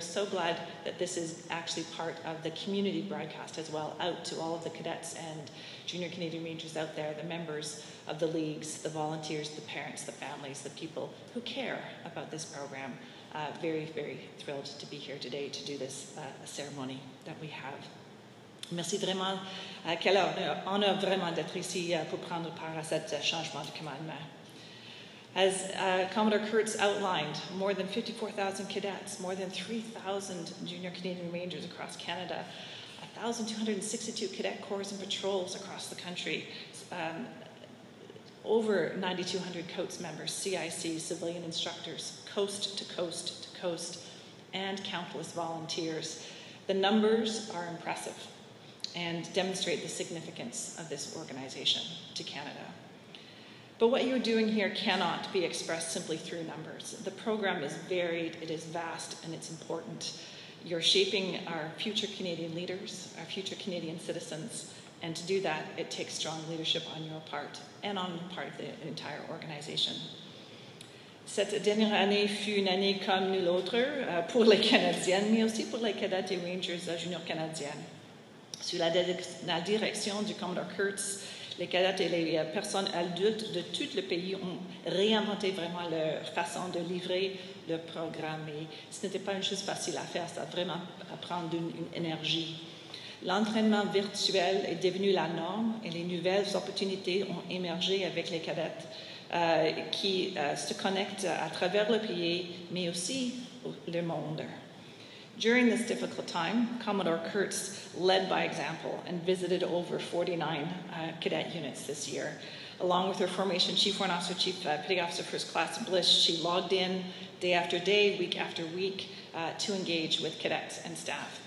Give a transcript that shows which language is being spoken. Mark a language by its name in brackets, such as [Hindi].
[English] So glad that this is actually part of the community broadcast as well, out to all of the cadets and junior Canadian Rangers out there, the members of the leagues, the volunteers, the parents, the families, the people who care about this program. Very, very thrilled to be here today to do this ceremony that we have. [French] Merci vraiment. Quel honneur vraiment d'être ici pour prendre part à cet changement de commandement. [English] As Commodore Kurtz outlined, more than 54,000 cadets, more than 3,000 junior Canadian Rangers across Canada, 1,262 cadet corps and patrols across the country, over 9,200 COATS members, CIC, civilian instructors, coast to coast to coast, and countless volunteers. The numbers are impressive and demonstrate the significance of this organization to Canada. But what you're doing here cannot be expressed simply through numbers. The program is varied, it is vast, and it's important. You're shaping our future Canadian leaders, our future Canadian citizens, and to do that, it takes strong leadership on your part and on the part of the entire organization. [French] Cette dernière année fut une année comme nulle autre pour les Canadiennes, mais aussi pour les cadets et Rangers juniors canadiennes. Sous la direction du Commodore Kurtz, les cadets et les personnes adultes de tout le pays ont réinventé vraiment leur façon de livrer le programme. Et ce n'était pas une chose facile à faire, ça a vraiment à prendre une énergie. L'entraînement virtuel est devenu la norme et les nouvelles opportunités ont émergé avec les cadets qui se connectent à travers le pays, mais aussi le monde. [English] During this difficult time, Commodore Kurtz led by example and visited over 49 cadet units this year. Along with her formation Chief Warrant Officer, Chief Petty Officer, First Class Bliss, she logged in day after day, week after week, to engage with cadets and staff.